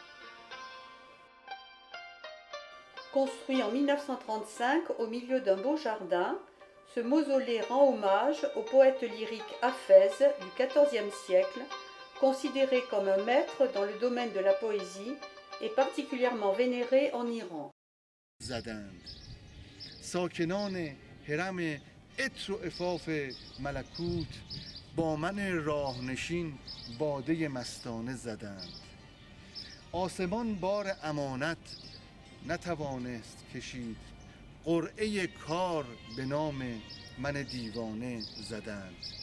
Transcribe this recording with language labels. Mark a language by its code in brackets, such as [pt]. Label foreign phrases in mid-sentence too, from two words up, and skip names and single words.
[fr] Construit en 1935 au milieu d'un beau jardin, ce mausolée rend hommage au poète lyrique Hafez du XIVe siècle, considéré comme un maître dans le domaine de la poésie et particulièrement vénéré en Iran. [fa] عطر و عفاف ملکوت با من راهنشین باده مستانه زدند آسمان بار امانت نتوانست کشید قرعه کار به نام من دیوانه زدند.